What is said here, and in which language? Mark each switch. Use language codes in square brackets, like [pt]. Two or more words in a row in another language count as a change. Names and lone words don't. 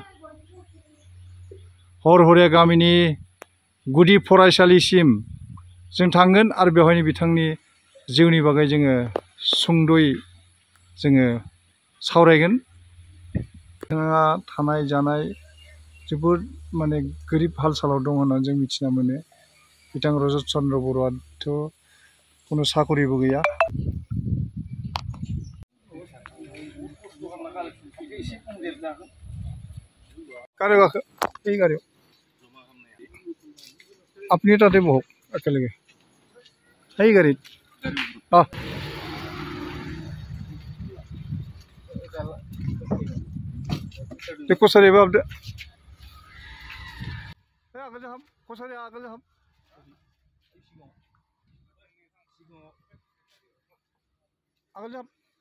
[brx] हरहरिया गामिनि गुदि फरायसालिसिम जों थांगोन आरो बेवहायनो बिथांनि जिउनि बागै जोङो सुंद'यै जोङो सावरायगोन बिथाङा थानाय जानाय जोबोद माने गोरिब हाल सालाव दं होननानै जों मिथिना मोनो बिथां रजत चन्द्र बर'आथ' खुनु साकरिबो गैया गारियाव गाखो बे गारियाव [as] আপনি তাতে বহক একেলগে সেই গাড়ীত কছাৰী এবাৰ আগলৈ যাম কছাৰী আগলৈ যাম আগলৈ যাম